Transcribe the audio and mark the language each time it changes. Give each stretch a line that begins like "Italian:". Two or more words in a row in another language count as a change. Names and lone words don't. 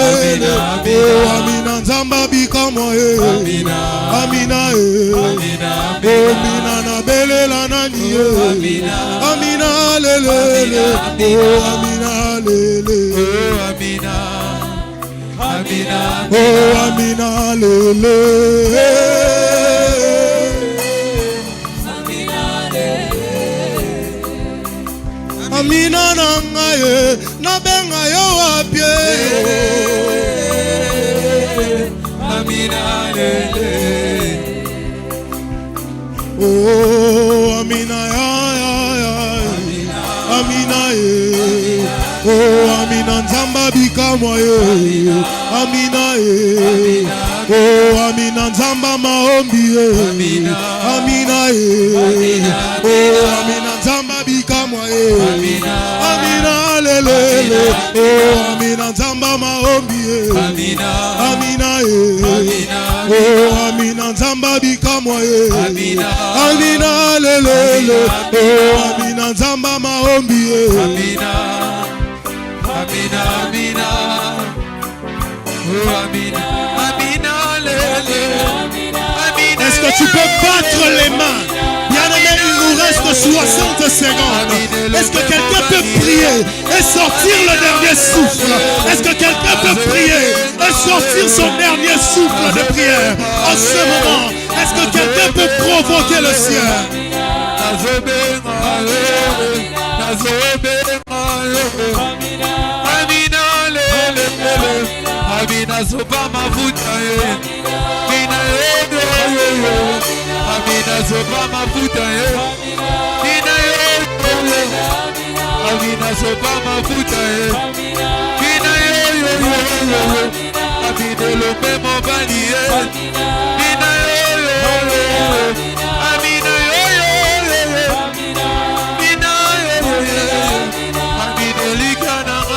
Lingala: lele. Oh amina nzamba bikamo Amina. Amina Amina. Oh mina na belela nani Amina. Amina lele. Oh amina lele. Oh Amina. Amina. Oh amina lele. Amina nangaye na benga yo apie. Amina lele. Oh amina ya. Amina oh amina nzamba bikamwa Amina oh amina nzamba maombi Amina oh amina nzamba bikamwa Amina lele. Oh amina nzamba maombi Amina oh amina nzamba bikamwa Amina lele. Oh amina nzamba maombi Amina. Amina. Amina. Oh Amina. Amina lele. Amina.
French: Est-ce que tu peux battre les mains? Bien-aimé, il nous reste 60 secondes. Est-ce que quelqu'un peut prier et sortir le dernier souffle? Est-ce que quelqu'un peut prier et sortir son dernier souffle de prière en ce moment? Est-ce que quelqu'un peut provoquer le ciel?
Lingala: Amina lele. Amina sopa mafuta Amina Amina sopa mafuta Amina Amina sopa mafuta Amina Amina lo memo bali Amina Amina Amina likana